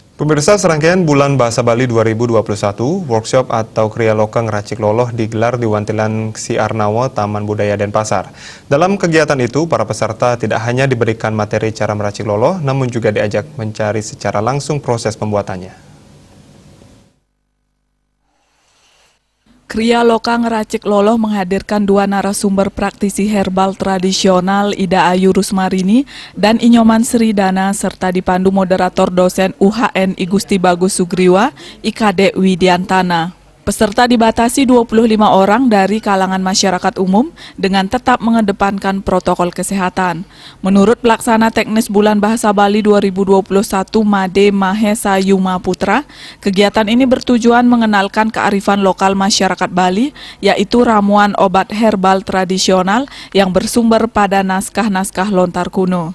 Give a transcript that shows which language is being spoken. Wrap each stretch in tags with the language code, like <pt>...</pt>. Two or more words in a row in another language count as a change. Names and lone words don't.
<id>Pemirsa, serangkaian Bulan Bahasa Bali 2021, workshop atau Kriya Loka Ngeracik Loloh digelar di Wantilan Siarnawa, Taman Budaya Denpasar. Dalam kegiatan itu, para peserta tidak hanya diberikan materi cara meracik loloh, namun juga diajak mencari secara langsung proses pembuatannya. Kriya Loka Ngeracik Loloh menghadirkan dua narasumber praktisi herbal tradisional, Ida Ayu Rusmarini dan Inyoman Sridana, serta dipandu moderator dosen UHN I Gusti Bagus Sugriwa, IKD Widiantana. Peserta dibatasi 25 orang dari kalangan masyarakat umum dengan tetap mengedepankan protokol kesehatan. Menurut pelaksana teknis Bulan Bahasa Bali 2021 Made Mahesa Yuma Putra, kegiatan ini bertujuan mengenalkan kearifan lokal masyarakat Bali, yaitu ramuan obat herbal tradisional yang bersumber pada naskah-naskah lontar kuno.</id>